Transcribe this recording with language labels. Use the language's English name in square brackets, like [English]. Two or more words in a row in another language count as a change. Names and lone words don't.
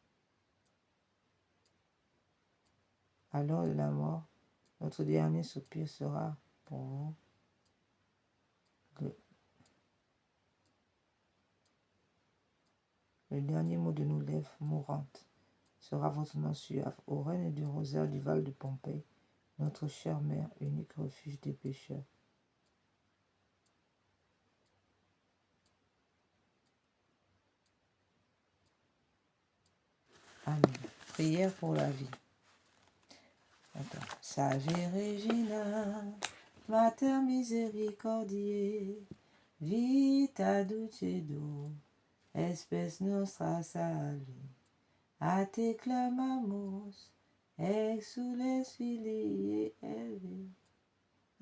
[French] À l'heure de la mort, notre dernier soupir sera pour vous le dernier mot de nos lèvres mourantes sera votre nom suave, ô reine du rosaire du Val de Pompéi, notre chère mère, unique refuge des pécheurs. Amen. Prière pour la vie. Attends. [Latin] Sage Regina, Mater misericordiae, vita dulcedo, espes nostra salvi, a te clamamos, exules filii Evi.